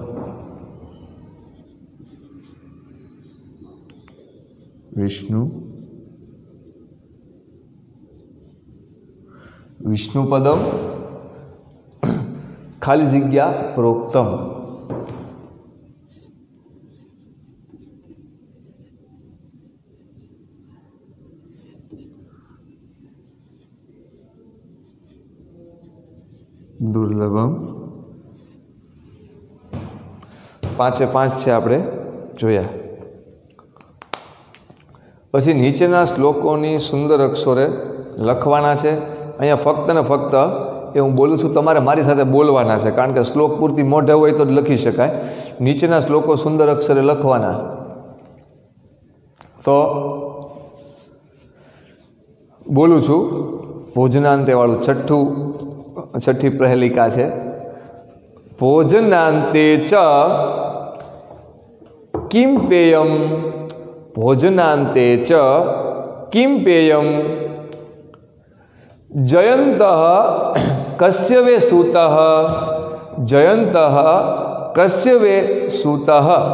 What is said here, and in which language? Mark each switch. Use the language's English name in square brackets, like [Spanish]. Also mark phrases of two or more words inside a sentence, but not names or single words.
[Sanskrit] विष्णुपदम [Gujarati] ખાલી જગ્યા [Sanskrit] प्रोक्तम, दुर्लभम। [Gujarati] 5 છે આપણે જોયા। પછી નીચેના શ્લોકોની સુંદર અક્ષરે લખવાના છે। અહીંયા ફક્ત ને ફક્ત એ હું બોલું છું, તમારે મારી સાથે બોલવાના છે, કારણ કે શ્લોક પૂરતી મોઢે હોય તો જ લખી શકાય। નીચેના શ્લોકો સુંદર અક્ષરે લખવાના। તો બોલું છું, ભોજનાંતે વાળું [Hindi] छठी प्रहेलिका है। [Sanskrit] भोजनांते च किं पेयम, भोजनांते च किं पेयम, जयन्तः कस्य वे सूतः, जयन्तः कस्य वे सूतः,